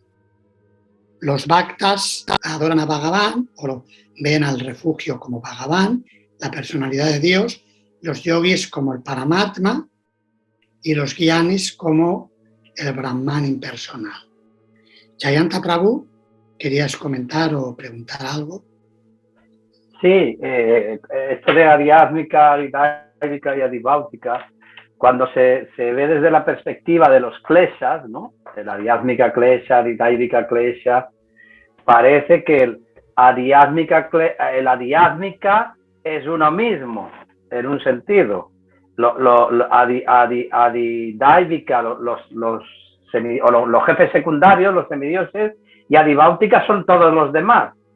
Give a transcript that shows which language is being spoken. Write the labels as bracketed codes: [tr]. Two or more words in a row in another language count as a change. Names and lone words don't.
[es] Los bhaktas adoran a Bhagavan o ven al refugio como Bhagavan, la personalidad de Dios, los yogis como el Paramatma y los gyanis como el Brahman impersonal. Jayanta Prabhu, ¿querías comentar o preguntar algo? Sí, esto de adiásmica, adidáica y adibáutica, cuando se ve desde la perspectiva de los kleshas, ¿no? El adiásmica klesha, adidáica klesha, parece que el adiásmica es uno mismo, en un sentido. Adidáica, los jefes secundarios, los semidioses, y adibáutica son todos los demás.